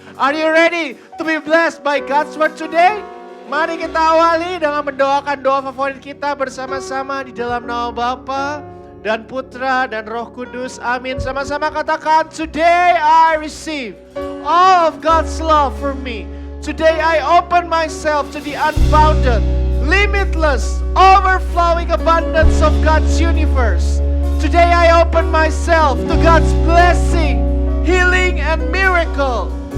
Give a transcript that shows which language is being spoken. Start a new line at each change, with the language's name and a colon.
English: Are you ready to be blessed by God's word today?
Indonesian: Mari kita awali dengan mendoakan doa favorit kita bersama-sama di dalam nama Bapa dan Putra dan Roh Kudus. Amin. Sama-sama katakan,
English: today I receive all of God's love for me. Today I open myself to the unbounded, limitless, overflowing abundance of God's universe. Today I open myself to God's blessing, healing and miracle.